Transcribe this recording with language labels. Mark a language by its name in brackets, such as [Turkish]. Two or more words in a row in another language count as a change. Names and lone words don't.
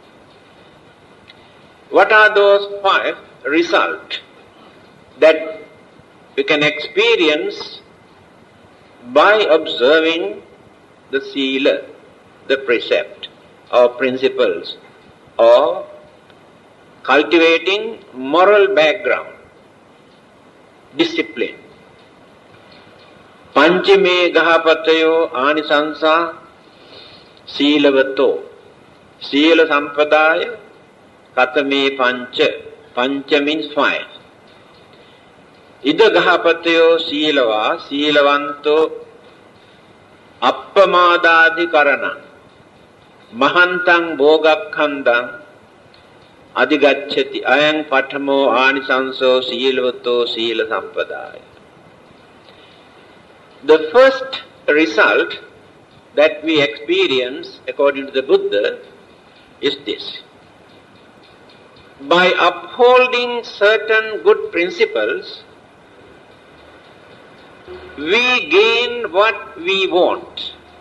[English] What are those 5 results that we can experience by observing the Sila, the precept or principles, or cultivating moral background, discipline? [Pali] Panchame gahapatayo anisansa silavato. Sila sampadaya katame pancha. [English] Pancha means 5. [Pali] Ida gahapatayo silava silavanto appamadadi karana mahantang bhogakhandang adigacchati ayang patamo anisanso silavato sila sampadaya. [English] The first result that we experience, according to the Buddha, is this. By upholding certain good principles, we gain what we want.